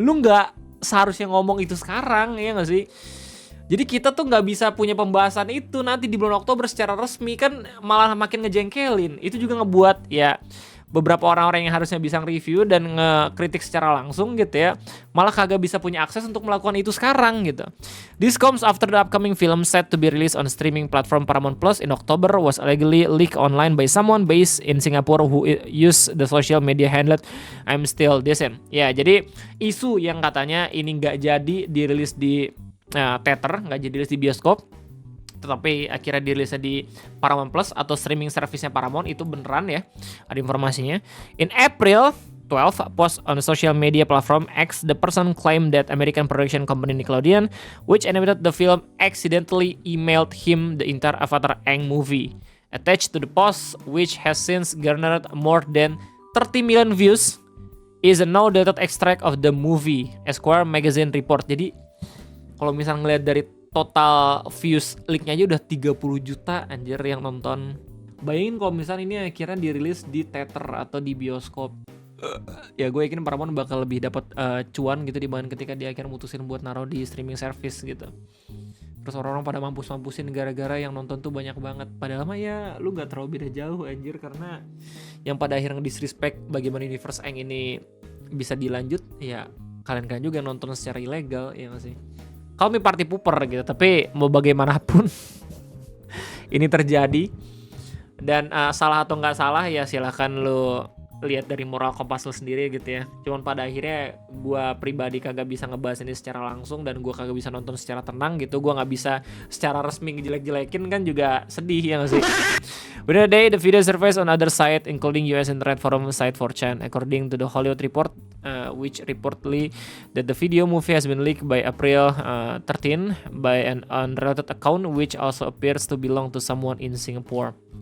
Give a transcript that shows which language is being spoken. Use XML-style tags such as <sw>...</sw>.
<id>Lu nggak seharusnya ngomong itu sekarang, ya nggak sih? Jadi kita tuh nggak bisa punya pembahasan itu nanti di bulan Oktober secara resmi, kan malah makin ngejengkelin. Itu juga ngebuat ya beberapa orang-orang yang harusnya bisa nge-review dan ngekritik secara langsung gitu ya, malah kagak bisa punya akses untuk melakukan itu sekarang gitu.</id> <en>This comes after the upcoming film set to be released on streaming platform Paramount Plus in October was allegedly leaked online by someone based in Singapore who used the social media handle I'm Still Decent.</en> <id>Ya, jadi isu yang katanya ini nggak jadi dirilis di theater, nggak jadi dirilis di bioskop, tetapi akhirnya dirilisnya di Paramount Plus atau streaming service-nya Paramount, itu beneran ya, ada informasinya.</id> <en>In April 12, post on the social media platform X, the person claimed that American production company Nickelodeon, which animated the film, accidentally emailed him the entire Avatar Aang movie. Attached to the post, which has since garnered more than 30 million views, is a now dated extract of the movie, Esquire magazine report.</en> <id>Jadi kalau misalnya ngeliat dari total views leaknya aja udah 30 juta anjir yang nonton. Bayangin kalau misalnya ini akhirnya dirilis di theater atau di bioskop. Ya gue yakin Paramount bakal lebih dapat cuan gitu dibanding ketika dia akhirnya mutusin buat naruh di streaming service gitu. Terus orang-orang pada mampus-mampusin gara-gara yang nonton tuh banyak banget. Padahal mah ya lu gak terlalu beda jauh anjir, karena yang pada akhirnya disrespect bagaimana Universe Aang ini bisa dilanjut ya kalian juga nonton secara ilegal, ya gak sih? Kami party pooper gitu, tapi mau bagaimanapun ini terjadi, dan salah atau nggak salah ya silahkan lo lihat dari moral kompas lo sendiri gitu ya. Cuman pada akhirnya gue pribadi kagak bisa ngebahas ini secara langsung, dan gue kagak bisa nonton secara tenang gitu. Gue nggak bisa secara resmi ngejelek-jelekin, kan juga sedih ya nggak sih.</id> <en>Within a day, the video surfaced on other site, including US internet forum site 4chan. According to the Hollywood Report, which reportedly that the video movie has been leaked by April 13 by an unrelated account, which also appears to belong to someone in Singapore.</en>